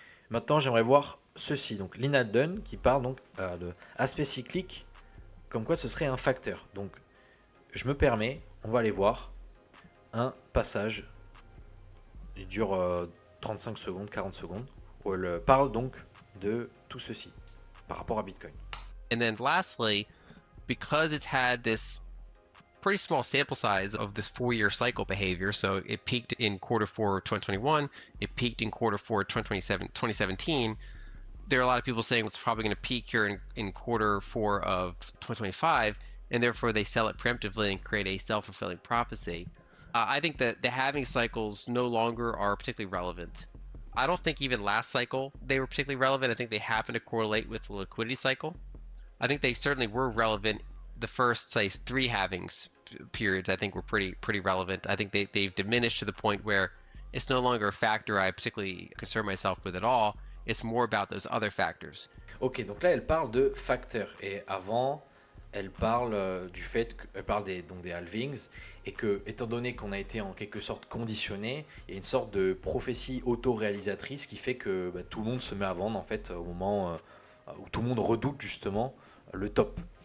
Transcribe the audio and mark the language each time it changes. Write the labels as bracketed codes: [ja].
[fr] Maintenant, j'aimerais voir ceci. Donc Lynn Alden qui parle donc de aspect cyclique, comme quoi ce serait un facteur. Donc je me permets, on va aller voir un passage. Il dure 35 secondes, 40 secondes, où elle parle donc de tout ceci par rapport à Bitcoin. [en] And then lastly, because it's had this pretty small sample size of this 4-year cycle behavior, so it peaked in Q4 2021, it peaked in Q4 2017, there are a lot of people saying it's probably going to peak here in Q4 of 2025, and therefore they sell it preemptively and create a self-fulfilling prophecy. I think that the halving cycles no longer are particularly relevant. I don't think even last cycle they were particularly relevant. I think they happen to correlate with the liquidity cycle. I think they certainly were relevant. The first, say, 3 halvings periods, I think were pretty relevant. I think they've diminished to the point where it's no longer a factor I particularly concern myself with at all. It's more about those other factors. [fr] Ok, donc là elle parle de facteurs et avant elle parle du fait qu'elle parle donc des halvings et que étant donné qu'on a été en quelque sorte conditionné, il y a une sorte de prophétie auto-réalisatrice qui fait que tout le monde se met à vendre en fait au moment où tout le monde redoute justement le top.